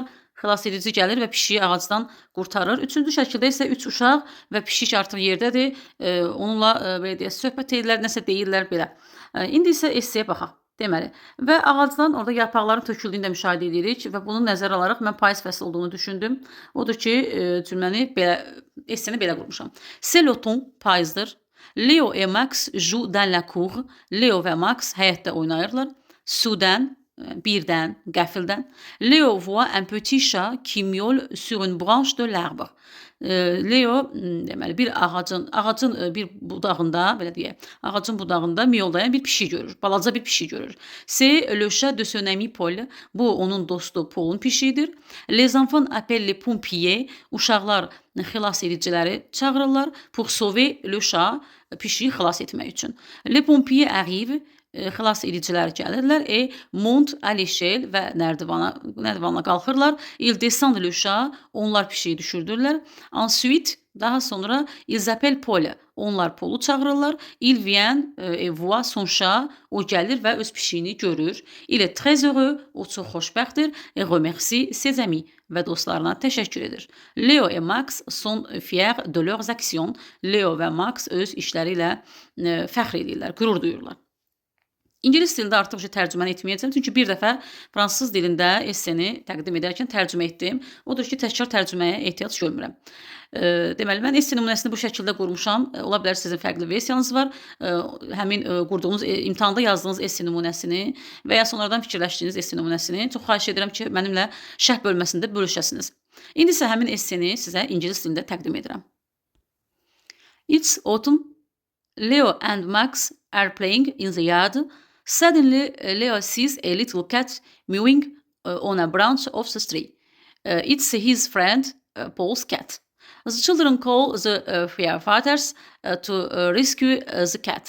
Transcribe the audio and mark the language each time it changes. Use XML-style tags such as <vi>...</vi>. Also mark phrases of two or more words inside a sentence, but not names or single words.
<az>Xilas edici gəlir və pişiyi ağacdan qurtarır. Üçüncü şəkildə isə 3 uşaq və pişik artıq yerdədir. Onunla belə deyək, söhbət edirlər, nəsə deyirlər belə. İndi isə esseyə baxaq. Deməli, və ağacdan orada yarpaqların töküldüyünü də müşahidə edirik və bunu nəzərə alaraq mən payız fəsli olduğunu düşündüm. Odur ki, cümləni belə, esseni belə qurmuşam.</az> <fr>C'est l'automne, payızdır. Leo et Max jouent dans la cour.</fr> <az>Leo və Max həyətdə oynayırlar. Soudain, birdən, qəfildən.</az> <fr>Leo voit un petit chat qui miaule sur une branche de l'arbre.</fr> <az>Leo deməli bir ağacın bir budağında, belə deyək, ağacın budağında miyoldayan bir pişik görür. Balaca bir pişik görür.</az> <fr>C'est le chat de son ami Paul.</fr> <az>Bu onun dostu Paul'un pişiyidir.</az> <fr>Les enfants appellent les pompiers.</fr> <az>Uşaqlar xilas ediciləri çağırırlar.</az> <fr>Pour sauver le chat,</fr> <az>pişiyi xilas etmək üçün.</az> <fr>Les pompiers arrivent.</fr> <az>Xilas edicilər gəlirlər.</az> <fr>Montent à l'échelle</fr> <az>və nərdivanla qalxırlar.</az> <fr>Ils descendent le chat.</fr> <az>Onlar pişiyi düşürdürlər.</az> <fr>Ensuite,</fr> <az>daha sonra</az> <fr>ils appellent Paul.</fr> <az>Onlar Paul'u çağırırlar.</az> <fr>Il vient et voit son chat.</fr> <az>O gəlir və öz pişiyini görür.</az> <fr>Il est très heureux.</fr> <az>O çox xoşbəxtdir.</az> <fr>Et remercie ses amis.</fr> <az>Və dostlarına təşəkkür edir.</az> <fr>Leo et Max sont fiers de leurs actions.</fr> <az>Leo və Max öz işləri ilə fəxr edirlər, qürur duyurlar. İngilis dilində artıq tərcüməni etməyəcəm, çünki bir dəfə fransız dilində esseni təqdim edərkən tərcümə etdim. Odur ki, təkrar tərcüməyə ehtiyac görmürəm. Deməli, mən esse nümunəsini bu şəkildə qurmuşam. Ola bilər sizin fərqli versiyanız var. Həmin qurduğunuz, imtahanda yazdığınız esse nümunəsini və ya sonradan fikirləşdiyiniz esse nümunəsini çox xahiş edirəm ki, mənimlə şərh bölməsində bölüşəsiniz. İndi isə həmin esseni sizə ingilis dilində təqdim edirəm.</az> <en>It's autumn. Leo and Max are playing in the yard. Suddenly, Leo sees a little cat mewing on a branch of the tree. It's his friend, Paul's cat. The children call the firefighters to rescue the cat.</en>